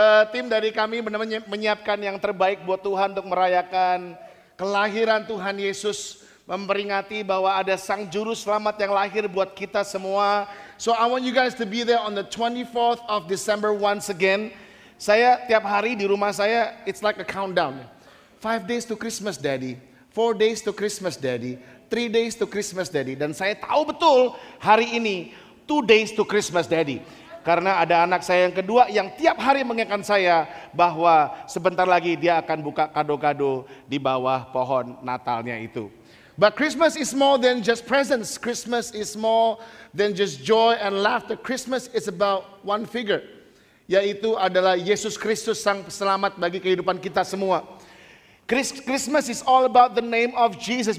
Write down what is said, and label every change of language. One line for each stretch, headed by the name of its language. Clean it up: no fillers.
Indonesian: Tim dari kami benar-benar menyiapkan yang terbaik buat Tuhan untuk merayakan kelahiran Tuhan Yesus, memperingati bahwa ada Sang Juru Selamat yang lahir buat kita semua.
English: So I want you guys to be there on the 24th of December once again.
Indonesian: Saya tiap hari di rumah saya,
English: it's like a countdown. 5 days to Christmas Daddy, 4 days to Christmas Daddy, 3 days to Christmas Daddy.
Indonesian: Dan saya tahu betul hari ini
English: 2 days to Christmas Daddy.
Indonesian: Karena ada anak saya yang kedua yang tiap hari mengingatkan saya bahwa sebentar lagi dia akan buka kado-kado di bawah pohon Natalnya itu.
English: But Christmas is more than just presents. Christmas is more than just joy and laughter. Christmas is about one figure,
Indonesian: yaitu adalah Yesus Kristus Sang Selamat bagi kehidupan kita semua.
English: Christmas is all about the name of Jesus.